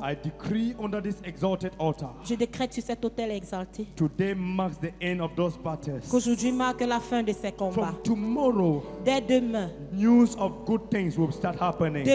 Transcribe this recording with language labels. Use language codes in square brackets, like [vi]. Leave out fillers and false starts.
[en] I decree under this exalted altar. [fr] Je décrète sur cet autel exalté [en] Today marks the end of those battles. [fr] qu'aujourd'hui marque la fin de ces combats. [en] From tomorrow, [fr] Dès demain, [en] news of good things will start happening.